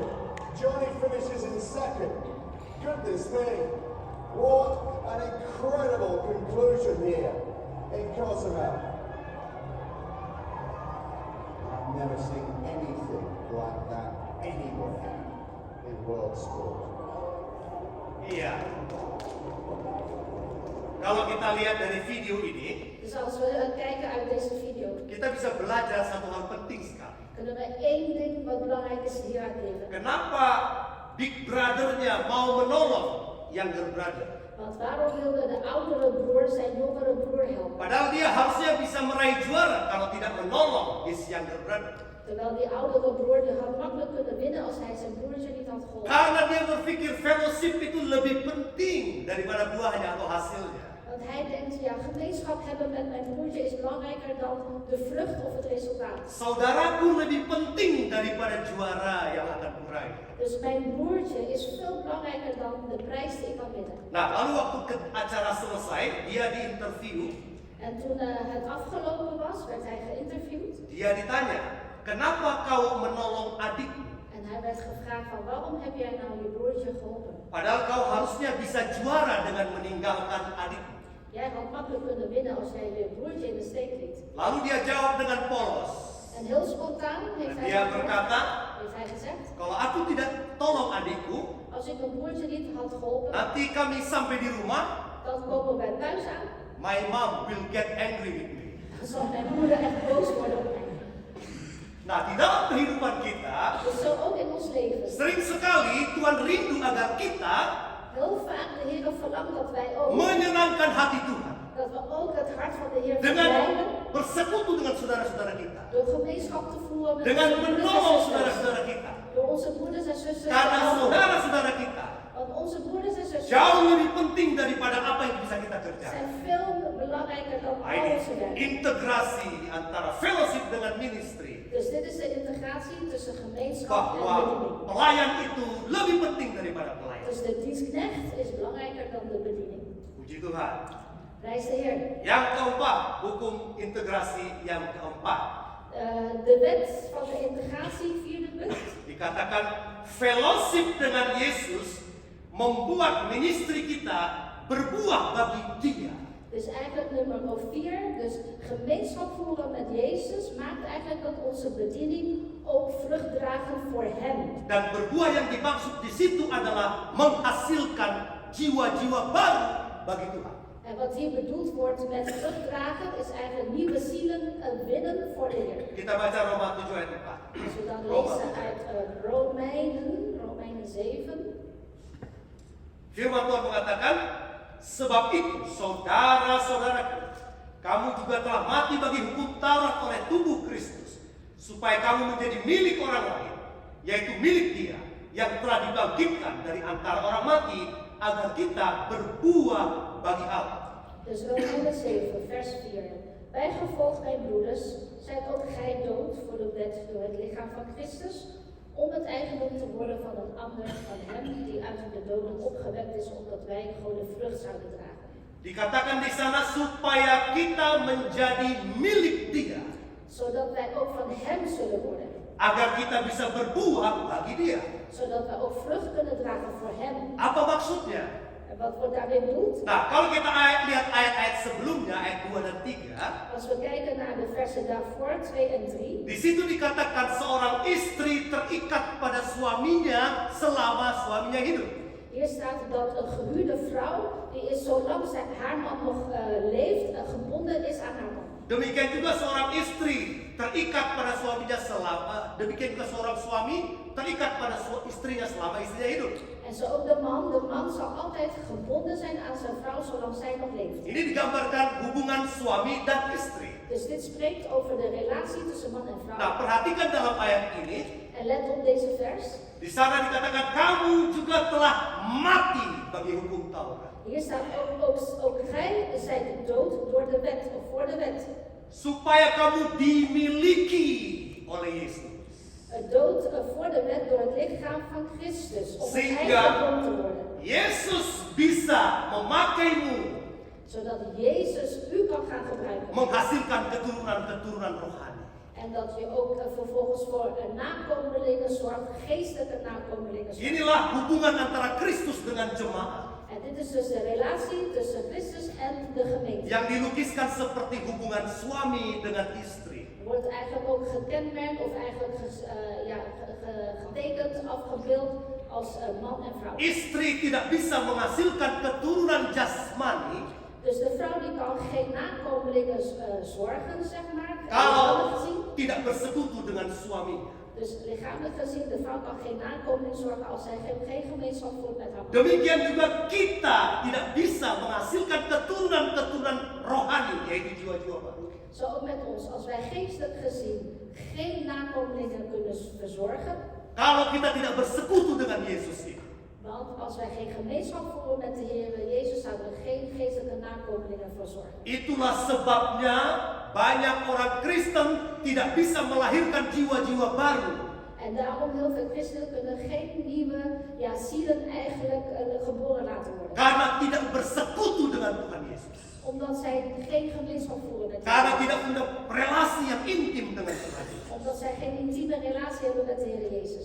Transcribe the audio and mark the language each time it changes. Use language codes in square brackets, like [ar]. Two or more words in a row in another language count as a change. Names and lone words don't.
[en] Johnny finishes in second. Goodness me, what an incredible conclusion here in Cozumel. I've never seen anything like that anywhere in world sport. [id] Iya. Kalau kita lihat dari video ini, [nl] Dus als we kijken uit deze video, [id] kita bisa belajar satu hal penting sekali. [nl] kunnen we één ding wat belangrijk is hieruit leren. [id] Kenapa [en] Big Brother- [id] nya mau menolong [en] younger brother? [nl] Want waarom wilde de oudere broer zijn jongere broer helpen? [id] Padahal dia harusnya bisa meraih juara kalau tidak menolong [en] his younger brother. [nl] Terwijl die oudere broer die had makkelijk kunnen winnen als hij zijn broertje niet had geholpen. [id] Karena dia berpikir fellowship itu lebih penting daripada buahnya atau hasilnya. [nl] Want hij denkt, ja, gemeenschap hebben met mijn broertje is belangrijker dan de vrucht of het resultaat. [id] Saudaraku lebih penting daripada juara yang akan meraih. [nl] Dus mijn broertje is veel belangrijker dan de prijs die ik kan winnen. [id] Nah, lalu waktu acara selesai, dia diinterview. [nl] En toen het afgelopen was, werd hij geïnterviewd. [id] Dia ditanya, kenapa kau menolong adikmu? [nl] En hij werd gevraagd van waarom heb jij nou je broertje geholpen? [id] Padahal kau harusnya bisa juara dengan meninggalkan adikmu. [nl] Jij had makkelijk kunnen winnen als jij je broertje in de steek liet. [id] Lalu dia jawab dengan polos. [nl] En heel spontaan heeft Dan hij, [id] dia berkata, [nl] gezegd, [id] kalau aku tidak tolong adikku, [nl] als ik mijn broertje niet had geholpen, [id] nanti kami sampai di rumah, [nl] dan komen wij thuis aan. [en] my mom will get angry with me. [nl] Dan zal mijn moeder echt boos worden op mij. [id] Nah, di dalam kehidupan kita, [nl] Dus zo ook in ons leven. [id] sering sekali Tuhan rindu agar kita [nl] Heel vaak de Heer verlangt dat wij ook, [id] menyenangkan hati Tuhan [nl] dat we ook het hart van de Heer [id] dengan [nl] verblijden. [id] bersekutu dengan saudara-saudara kita, [nl] Door gemeenschap te voeren met [id] dengan [nl] onze broeders [id] menolong [nl] en zusters. [id] saudara-saudara kita. [nl] Door onze broeders en zusters. [id] Karena [nl] te helpen. [id] saudara-saudara kita [nl] Want onze broeders en zusters [id] jauh lebih penting daripada apa yang bisa kita kerjakan. [nl] zijn veel belangrijker dan [id] Nah, [nl] al [id] ini [nl] onze werk. [id] integrasi antara fellowship dengan ministry. [nl] Dus dit is de integratie tussen gemeenschap en [id] Bahwa [nl] bediening. [id] pelayan itu lebih penting daripada pelayan. [nl] Dus de dienstknecht is belangrijker dan de bediening. [id] Puji Tuhan. [nl] Prijs de Heer. [id] Yang keempat, hukum integrasi yang keempat. [nl] De wet van de integratie, vierde punt. [id] Dikatakan fellowship dengan Yesus membuat ministry kita berbuah bagi Dia. [nl] Dus eigenlijk nummer 4, dus gemeenschap voeren met Jezus maakt eigenlijk dat onze bediening ook vrucht dragen voor Hem. [id] Dan berbuah yang dimaksud di situ adalah menghasilkan jiwa-jiwa baru bagi Tuhan. [nl] En wat hier bedoeld wordt met vrucht dragen is eigenlijk nieuwe zielen winnen voor de Heer. [id] Kita baca Roma 7 ayat 4. [nl] Als we dan [id] Roma [nl] lezen 7. uit Romeinen 7. [id] Firman Tuhan mengatakan, sebab itu saudara-saudaraku, kamu juga telah mati bagi hukum Taurat oleh tubuh Kristus, supaya kamu menjadi milik orang lain, yaitu milik Dia yang telah dibangkitkan dari antara orang mati, agar kita berbuah bagi Allah. [nl] Dus Romeinen 7, vers 4. Bijgevolg, mijn broeders, zijt ook gij dood voor de wet door het lichaam van Christus, om het eigendom te worden van een ander, van hem die uit de doden opgewekt is, opdat wij goede vrucht zouden dragen. [id] Dikatakan di sana supaya kita menjadi milik Dia, [nl] Zodat wij ook van hem zullen worden. [id] agar kita bisa berbuah bagi Dia. [nl] Zodat wij ook vrucht kunnen dragen voor hem. [id] Apa maksudnya? [nl] En wat wordt daarmee bedoeld? [id] Nah, kalau kita lihat ayat-ayat sebelumnya, ayat 2 dan 3, [nl] Als we kijken naar de versen daarvoor, 2 en 3. [id] di situ dikatakan seorang istri terikat pada suaminya selama suaminya hidup. [nl] Hier staat dat een gehuwde vrouw, die is zolang haar man nog leeft, gebonden is aan haar man. [id] Demikian juga seorang istri terikat pada suaminya selama, demikian juga seorang suami terikat pada istrinya selama istrinya hidup. [nl] En zo ook de man zal altijd gebonden zijn aan zijn vrouw zolang zij nog leeft. [id] Ini digambarkan hubungan suami dan istri. [nl] Dus dit spreekt over de relatie tussen man en vrouw. [id] Nah, perhatikan dalam ayat ini, [nl] En let op deze vers. [id] di sana dikatakan kamu juga telah mati bagi hukum Taurat, [nl] Hier staat ook gij zijt dood door de wet of voor de wet. [id] supaya kamu dimiliki oleh Yesus. [nl] Dood voor de wet door het lichaam van Christus. Om het [id] Sehingga [nl] eigendom te worden. [id] Yesus bisa memakaimu [nl] Zodat Jezus u kan gaan gebruiken. [id] menghasilkan keturunan-keturunan rohani. [nl] En dat je ook vervolgens voor nakomelingen zorgt, geestelijke nakomelingen zorgt. [id] Inilah hubungan antara Kristus dengan jemaat [nl] En dit is dus de relatie tussen Christus en de gemeente. [id] yang dilukiskan seperti hubungan suami dengan istri. [nl] Wordt eigenlijk ook gekenmerkt of eigenlijk getekend, afgebeeld als man en vrouw. [id] Istri tidak bisa menghasilkan keturunan jasmani [nl] Dus de vrouw die kan geen nakomelingen zorgen, zeg maar, [id] kalau [nl] lichamelijk gezien. [id] tidak bersekutu dengan suaminya. [nl] Dus lichamelijk gezien, de vrouw kan geen nakomeling zorgen als zij geen gemeenschap voert met haar man. [id] Demikian juga kita tidak bisa menghasilkan keturunan-keturunan rohani, yaitu jiwa-jiwa baru. [nl] Zo ook met ons, als wij geestelijk gezien geen nakomelingen kunnen verzorgen, [id] Kalau kita tidak bersekutu dengan Yesus itu. [nl] want als wij geen gemeenschap voeren met de Heer Jezus, zouden we geen geestelijke nakomelingen verzorgen. [id] Itulah sebabnya banyak orang Kristen tidak bisa melahirkan jiwa-jiwa baru. [nl] En daarom heel veel christenen kunnen geen nieuwe zielen eigenlijk geboren laten worden. [id] Karena tidak bersekutu dengan Tuhan Yesus. [nl] Omdat zij geen gemeenschap voeren met de [id] Karena [nl] Heer. [id] tidak punya relasi yang intim dengan Tuhan Yesus. [nl] Omdat zij geen intieme relatie hebben met de Heer Jezus.